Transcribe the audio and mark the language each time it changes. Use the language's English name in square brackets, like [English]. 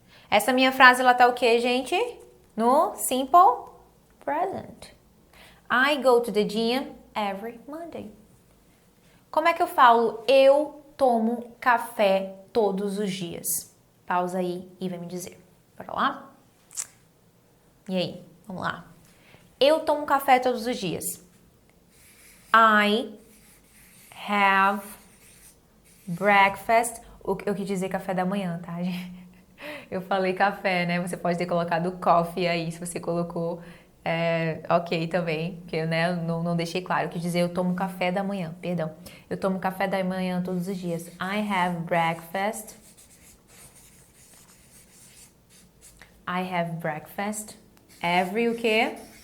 [Portuguese] Essa minha frase, ela tá o quê, gente? No simple present. [English] I go to the gym every Monday. [Portuguese] Como é que eu falo eu tomo café todos os dias? Pausa aí e vai me dizer. Bora lá? E aí? Vamos lá. Eu tomo café todos os dias. [English] I have breakfast. [Portuguese] Eu quis dizer café da manhã, tá, gente? Eu falei café, né? Você pode ter colocado coffee aí, se você colocou, ok também, porque eu não deixei claro. Eu quis dizer eu tomo café da manhã, perdão. Eu tomo café da manhã todos os dias. [English] I have breakfast. I have breakfast every o quê?